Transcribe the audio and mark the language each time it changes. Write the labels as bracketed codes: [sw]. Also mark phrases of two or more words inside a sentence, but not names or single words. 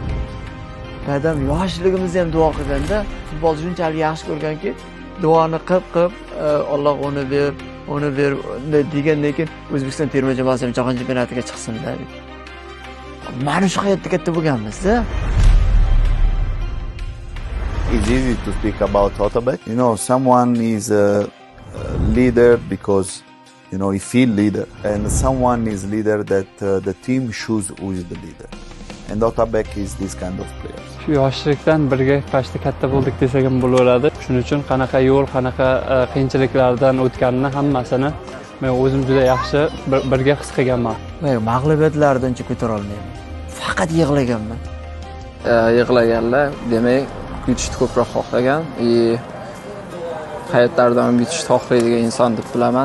[uz] Dadam yoshligimizda ham duo qilganda futbolni shunchalik yaxshi ko'rganki, duoni qilib Alloh uni ber degandan keyin O'zbekiston terma jamoasi ham jahon chempionatiga chiqsin dedi. Mana shu hayotda katta bo'lganmiz-da. [en] It's easy to speak about Otabek. Someone is a leader because, he feel leader. And someone is leader that the team choose who is the leader. And Otabek is this kind of player. [uz] Shu yoshlikdan birga qashda katta bo'ldik desak ham bo'laveradi. Shuning uchun qanaqa yo'l, qanaqa qiyinchiliklardan o'tganini hammasini men o'zim juda yaxshi birga his qilganman. Mag'lubiyatlardan uncha ko'tara olmayman. Faqat yig'laganman. Yig'laganlar, demak, yutishni ko'proq xohlagan, hayotlarida ham yutishni xohlaydigan inson deb bilaman.